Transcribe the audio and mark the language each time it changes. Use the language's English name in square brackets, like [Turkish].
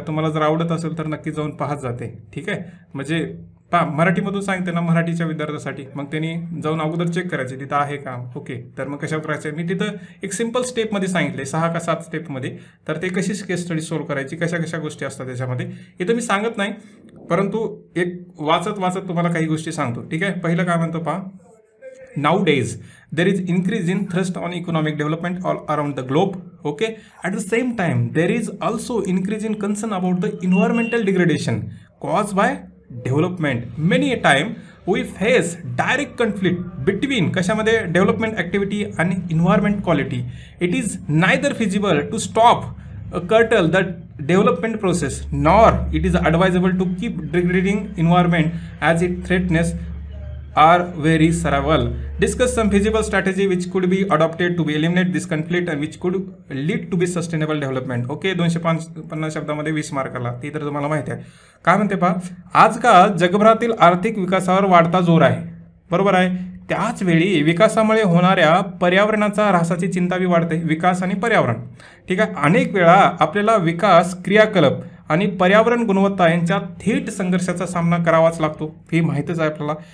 [Marathi] तुम्हाला जर आवडत असेल तर नक्की जाऊन पाहत जाते. ठीक आहे, म्हणजे पहा, मराठीमधून सांगते ना, मराठीच्या विद्यार्थ्यासाठी, मग त्यांनी जाऊन अगोदर चेक करायचे तिथं आहे का. ओके, तर मग कशा प्रकारचे मी तिथं एक सिंपल स्टेपमध्ये सांगितले, 6 का 7 स्टेपमध्ये, तर ते कशी केस स्टडी सोल्व करायची, कशा कशा गोष्टी असतात त्याच्यामध्ये, इथं मी सांगत नाही, परंतु एक वाचत वाचत तुम्हाला काही गोष्टी सांगतो. ठीक आहे, पहिलं काय म्हणतो पहा, [English] nowadays there is increase in thrust on economic development all around the globe. Okay, at the same time there is also increase in concern about the environmental degradation caused by development. Many a time we face direct conflict between [Marathi] कशामध्ये development activity आणि [English] environment quality. It is neither feasible to stop curtail the development process, nor it is advisable to keep degrading environment as it threatens are very several. Discuss some feasible strategy which could be adopted to be eliminate this conflict and which could lead to be sustainable development. [Marathi] Okay, 250 शब्दामध्ये 20 मार्काला, ती तर तुम्हाला माहिती आहे. काय म्हणते पहा, आजकाल जगभरातील आर्थिक विकासावर वाढता जोर आहे, बरोबर आहे, त्याच वेळी विकासामुळे होणाऱ्या पर्यावरणाचा ऱ्हासाची चिंता बी वाढते. विकास आणि पर्यावरण, ठीक आहे, अनेक वेळा आपल्याला विकास क्रियाकलाप आणि पर्यावरण गुणवत्ता यांच्या थेट संघर्षाचा सामना करावाच लागतो, हे माहीतच आहे आपल्याला.